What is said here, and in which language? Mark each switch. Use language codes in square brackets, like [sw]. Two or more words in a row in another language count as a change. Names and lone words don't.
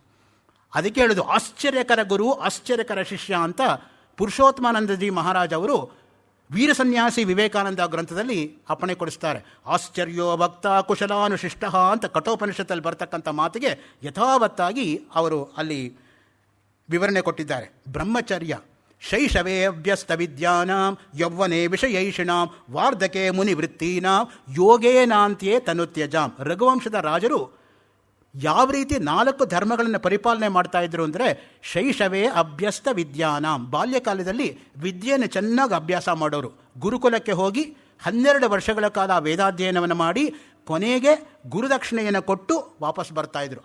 [kn] ಅದಕ್ಕೆ ಹೇಳೋದು ಆಶ್ಚರ್ಯಕರ ಗುರು ಆಶ್ಚರ್ಯಕರ ಶಿಷ್ಯ ಅಂತ ಪುರುಷೋತ್ತಮಾನಂದಜಿ ಮಹಾರಾಜ್ ಅವರು ವೀರ ಸನ್ಯಾಸಿ ವಿವೇಕಾನಂದ ಗ್ರಂಥದಲ್ಲಿ ಅಪ್ಪಣೆ ಕೊಡಿಸ್ತಾರೆ. [sa] ಆಶ್ಚರ್ಯೋ ಭಕ್ತ ಕುಶಲಾನುಶಿಷ್ಟ [kn] ಅಂತ ಕಠೋಪನಿಷತ್ತಲ್ಲಿ ಬರ್ತಕ್ಕಂಥ ಮಾತಿಗೆ ಯಥಾವತ್ತಾಗಿ ಅವರು ಅಲ್ಲಿ ವಿವರಣೆ ಕೊಟ್ಟಿದ್ದಾರೆ. [sa] ಬ್ರಹ್ಮಚರ್ಯ ಶೈಶವೇ ಅಭ್ಯಸ್ತ ವಿದ್ಯಾನಾಂ ಯೌವನೆ ವಿಷಯೈಷಿಣಾಂ ವಾರ್ಧಕೆ ಮುನಿವೃತ್ತೀನಾಂ ಯೋಗೇನಾಂತ್ಯೇ ತನುತ್ಯಜಾಂ. [kn] ರಘುವಂಶದ ರಾಜರು ಯಾವ ರೀತಿ 4 ಧರ್ಮಗಳನ್ನು ಪರಿಪಾಲನೆ ಮಾಡ್ತಾ ಇದ್ರು ಅಂದರೆ, [sa] ಶೈಶವೇ ಅಭ್ಯಸ್ತ ವಿದ್ಯಾನಾಂ, [kn] ಬಾಲ್ಯಕಾಲದಲ್ಲಿ ವಿದ್ಯೆಯನ್ನು ಚೆನ್ನಾಗಿ ಅಭ್ಯಾಸ ಮಾಡೋರು. ಗುರುಕುಲಕ್ಕೆ ಹೋಗಿ 12 ವರ್ಷಗಳ ಕಾಲ ವೇದಾಧ್ಯಯನವನ್ನು ಮಾಡಿ ಕೊನೆಗೆ ಗುರುದಕ್ಷಿಣೆಯನ್ನು ಕೊಟ್ಟು ವಾಪಸ್ ಬರ್ತಾಯಿದ್ರು.